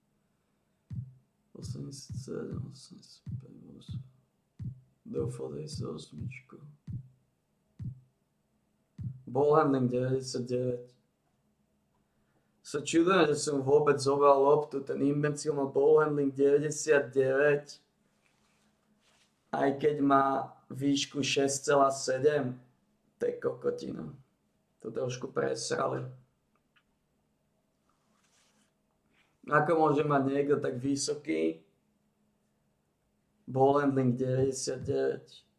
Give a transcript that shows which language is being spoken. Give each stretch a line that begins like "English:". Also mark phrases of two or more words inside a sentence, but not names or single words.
Slovak: 87, 85, doufal 98.
English: Ball handling 99.
Slovak: Sa čudujem, že som vôbec zobral loptu, ten imbecil má
English: ball handling
Slovak: 99. Aj keď má výšku 6,7. To je kokotina. To trošku presrali. Ako môže mať niekto tak vysoký
English: ball handling
Slovak: 99?